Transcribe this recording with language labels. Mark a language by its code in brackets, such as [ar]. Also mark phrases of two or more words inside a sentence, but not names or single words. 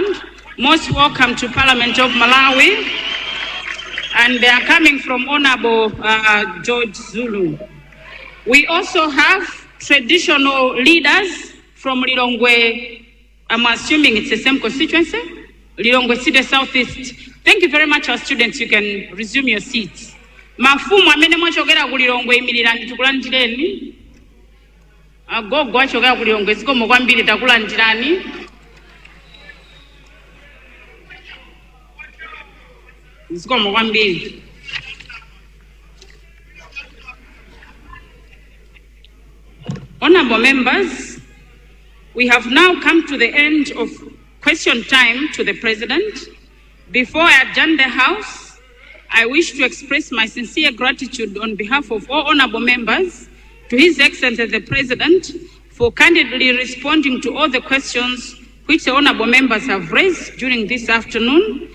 [en] Most welcome to Parliament of Malawi. And they are coming from Honorable George Zulu. We also have traditional leaders from Lilongwe. I'm assuming it's the same constituency, Lilongwe City Southeast. Thank you very much, our students. You can resume your seats. [ny] Mafumu amene mwachokera ku Lilongwe imirirani tikulandireni. Agogo achokera ku Lilongwe zikomo kwambiri takulandirani. Zikomo kwambiri. [en] Honorable members, we have now come to the end of question time to the President. Before I adjourn the House, I wish to express my sincere gratitude on behalf of all honorable members to His Excellency the President for candidly responding to all the questions which the honorable members have raised during this afternoon.